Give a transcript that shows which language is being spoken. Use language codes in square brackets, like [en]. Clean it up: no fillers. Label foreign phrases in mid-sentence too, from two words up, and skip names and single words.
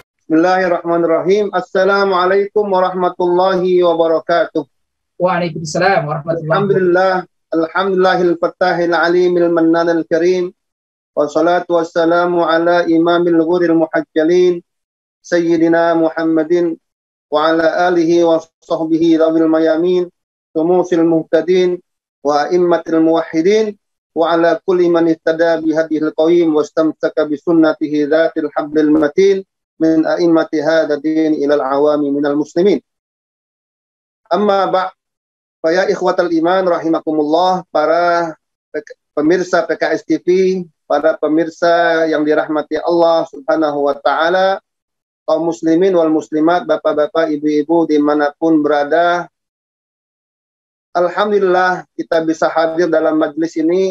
[ar] بسم الله الرحمن الرحيم. السلام عليكم ورحمة الله وبركاته. وعليكم السلام ورحمة الله وبركاته. الحمد لله الفتاح العليم المنان الكريم. والصلاة والسلام على إمام الغر المحجلين سيدنا محمد وعلى آله وصحبه الغر الميامين شموس المهتدين وأئمة الموحدين وعلى كل من اهتدى بهديه القويم واستمسك بسنته ذات الحبل المتين من أئمة هذا الدين إلى العوام من المسلمين. أما بعد يا إخوة الإيمان رحمكم الله, [id] para pemirsa PKS TV, para pemirsa yang dirahmati Allah [ar] سبحانه وتعالى, [id] kaum [ar] المسلمين والمسلمات, [id] bapak-bapak, ibu-ibu dimanapun berada. Alhamdulillah kita bisa hadir dalam majlis ini.